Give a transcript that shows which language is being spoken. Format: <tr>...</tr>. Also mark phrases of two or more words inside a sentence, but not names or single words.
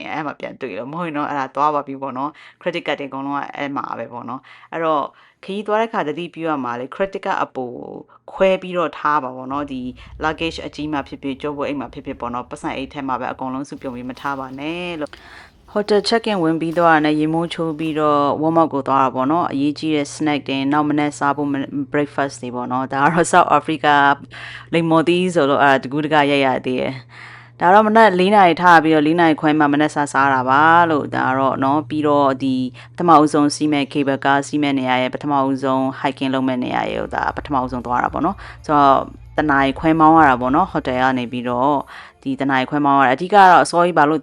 <my>အဲ့မှာပြန်တွေ့တော့မဟုတ်ရင်တော့အဲ့ဒါသွားပါပြီပေါ့နော်</my> <en>credit card</en> <my>တွေအကုန်လုံးကအဲ့မှာပဲပေါ့နော်အဲ့တော့ခရီးသွားတဲ့ခါတတိပြုရမှာလေ</my> <en>credit card</en> <my>အပိုခွဲပြီးတော့ထားပါပေါ့နော်ဒီ luggage အကြီးမှဖြစ်ဖြစ်ကြောဖို့အိတ်မှာဖြစ်ဖြစ်ပေါ့နော်ပတ်စံအိတ်ထဲမှာပဲအကုန်လုံးစုပြုံပြီးမထားပါနဲ့လို့</my> <en>hotel check-in</en> <my>ဝင်ပြီးတော့နဲ့ရေမိုးချိုးပြီးတော့</my> <en>warm up</en> <my>ကိုသွားတာပေါ့နော်အရေးကြီးတဲ့ snack တွေနောက်မနေ့စားဖို့ breakfast တွေပေါ့နော်ဒါကတော့ South Africa လိမ္မော်သီးဆို တော့တကူးတကရသေးတယ်ဒါတော့မနက်4နာရီထားပြီးတော့4နာရီခွဲမှမနက်စားတာပါလို့ဒါတော့เนาะပြီးတော့ဒီပထမဦးဆုံးစီးမဲ့</my> <en>cable car</en> <my>စီးမဲ့နေရာရဲ့ပထမဦးဆုံး hiking လုပ်မဲ့နေရာရဲ့ဒါပထမဦးဆုံးသွားတာပေါ့เนาะဆိုတော့တနာရီခွဲမောင်းရတာပေါ့เนาะ hotel ကနေပြီးတော့ဒီတနာရီခွဲမောင်းရတာအဓိကတော့အစောကြီးဘာလို့</my>